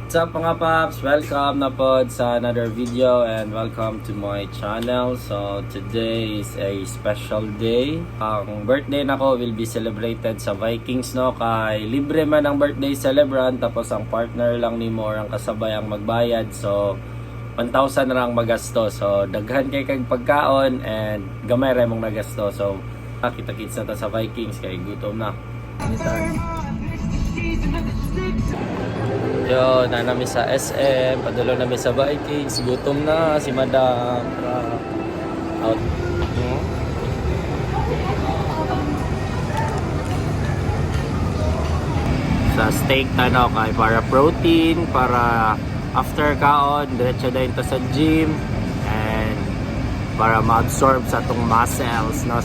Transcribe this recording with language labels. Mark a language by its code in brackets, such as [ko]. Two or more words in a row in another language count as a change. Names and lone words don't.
[en] What's up [tl] mga paps? [en] Welcome [tl] na po sa [en] another video and welcome to my channel. So today is a special day. [ceb] Ang birthday nako [en] will be celebrated [ceb] sa Vikings, no? Kay libre man ang birthday celebrant, tapos ang partner lang ni mo ang kasabay ang magbayad. So 1,000 na lang magasto. So daghan kay kag pagkaon and gamay ra mong nagasto. So kita-kits na ta sa Vikings kay gutom na. Yo, na namin sa SM, padalo namin sa Vikings, gutom na si Madam. Out. Sa steak tanaw kay para protein, para after kaon, diretso na ito sa gym and para ma-absorb sa itong muscles, no?